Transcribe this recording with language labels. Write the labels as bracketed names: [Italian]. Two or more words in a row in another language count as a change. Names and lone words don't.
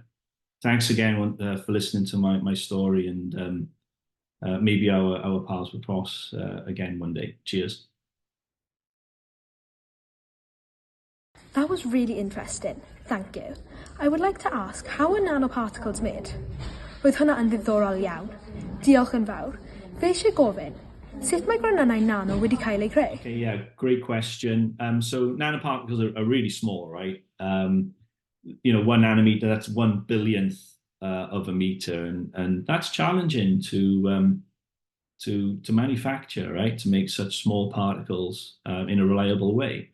[English] Thanks again for listening to my story, and maybe our paths will cross again one day. Cheers. That was really interesting. Thank you. I would like to ask, how are nanoparticles made? [Welsh] Roedd hwnna yn ddiddorol iawn. Diolch yn fawr. Fe eisiau gofyn, sut mae granynau nano wedi cael eu creu? [English] Okay, yeah, great question. So nanoparticles are really small, right? 1 nanometer, that's 1 billionth of a meter, and that's challenging to manufacture, right? To make such small particles in a reliable way.